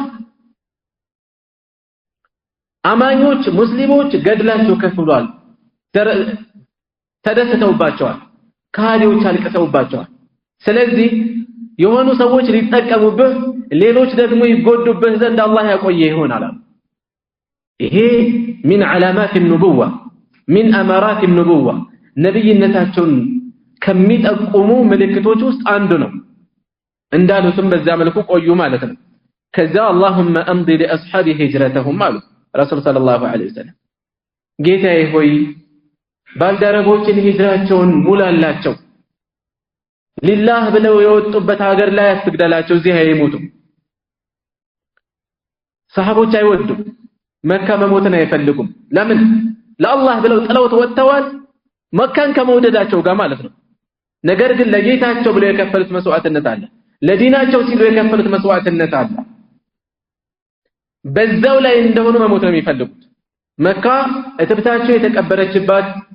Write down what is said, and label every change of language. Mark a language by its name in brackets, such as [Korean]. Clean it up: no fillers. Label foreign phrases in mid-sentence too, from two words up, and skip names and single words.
[Amharic] አማኞች ሙስሊሞች ገድላቸው ከፍ ብሏል ተደስተውባቸዋል ካዲዎች አልቀሰውባቸዋል ስለዚህ የሆኑ ሰዎች ሊጠቀሙብህ ሌሎች ደግሞ ይጎዱብህ ዘንድ አላህ ያቆየ ይሆናል ይሄ [Arabic] من علامات النبوة من أمارات النبوة [Amharic] ነብይነታቸውን ከሚጠቁሙ ምልክቶች ውስጥ አንዱ ነው እንዳሉትም በዛ መልኩ ቆዩ ማለት ነው ከዛ [Arabic] اللهم امضي لاصحاب هجرتهم [Amharic] አሉ ረሱል [Arabic] صلى الله عليه وسلم [Amharic] ጌታዬ ሆይ ባልደረቦችን ሂጅራቸውን ሙላላቸው ሊላህ ብለው የወጡበት ሀገር ላይ አትግደላቸው እዚህ አይሞቱ ሰሃቦች አይወዱም መካ መሞትን አይፈልጉም ለምን ለአላህ ብለው ጥለውት ወጥተዋል መካን ከመውደዳቸው ጋር ማለት ነው ነገር ግን ለጌታቸው ብለው የከፈሉት መስዋዕትነት አለ ለዲናቸው ሲሉ የከፈሉት መስዋዕትነት አለ በዛው ላይ እንደሆነ መሞት ነው የሚፈልጉት መካ እትብታቸው የተቀበረችባት